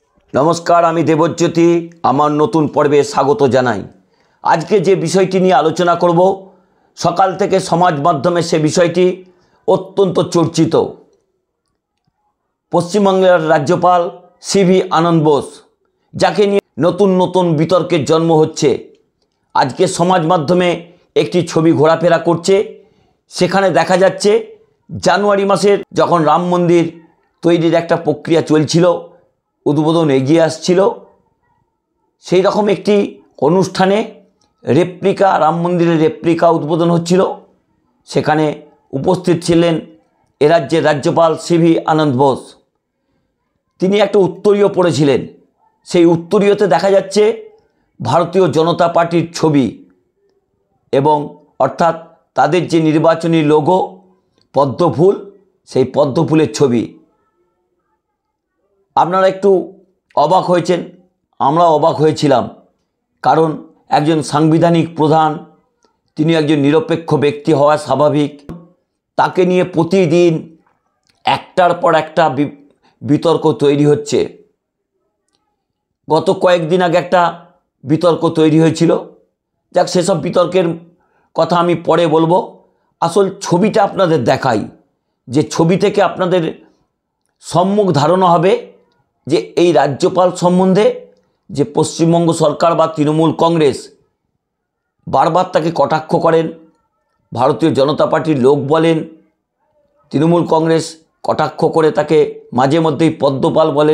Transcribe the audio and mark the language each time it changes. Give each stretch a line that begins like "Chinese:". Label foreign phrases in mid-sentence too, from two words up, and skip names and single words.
Bangla: নমস্কার আমি দেবজ্যোতি আমার নতুন পর্বে স্বাগত জানাই। আজ কে যে বিষয়টি নিয়ে আলোচনা করব সকাল থেকে সমাজ মাধ্যমে সে বিষয়টি অত্যন্ত চর্চিত। পশ্চিমবঙ্গের রাজ্যপাল সিভি আনন্দ বোস যাকে নিয়ে নতুন নতুন বিতর্কের জন্ম হচ্ছে। আজ কে সমাজ মাধ্যমে একটি ছবি ঘোরাফেরা করছে, সেখানে দেখা যাচ্ছে জানুয়ারি মাসের যখন রাম মন্দির তৈরির একটা প্রক্রিয়া চলছিল, উদ্বোধন এগিয়ে আসছিল, সেই রকম একটি অনুষ্ঠানে রেপ্লিকা রাম মন্দিরের রেপ্লিকা উদ্বোধন হচ্ছিল। সেখানে উপস্থিত ছিলেন এ রাজ্যের রাজ্যপাল সিভি আনন্দ বোস। তিনি একটা উত্তরীয় পরেছিলেন, সেই উত্তরীয়তে দেখা যাচ্ছে ভারতীয় জনতা পার্টির ছবি এবং অর্থাৎ তাদের যে নির্বাচনী লোগো পদ্মফুল, সেই পদ্মফুলের ছবি। আপনারা একটু অবাক হয়েছেন, আমরাও অবাক হয়েছিলাম, কারণ একজন সাংবিধানিক প্রধান তিনি একজন নিরপেক্ষ ব্যক্তি হওয়া স্বাভাবিক। তাকে নিয়ে প্রতিদিন একটার পর একটা বিতর্ক তৈরি হচ্ছে। গত কয়েকদিন আগে একটা বিতর্ক তৈরি হয়েছিল, যাক সেসব বিতর্কের কথা আমি পরে বলব। আসল ছবিটা আপনাদের দেখাই, যে ছবি থেকে আপনাদের সম্যক ধারণা হবে যে এই রাজ্যপাল সম্বন্ধে যে পশ্চিমবঙ্গ সরকার বা তৃণমূল কংগ্রেস বারবার তাকে কটাক্ষ করে। ভারতীয় জনতা পার্টির লোক বলে, তৃণমূল কংগ্রেস কটাক্ষ করে তাকে মাঝে মধ্যেই পদ্মপাল বলে।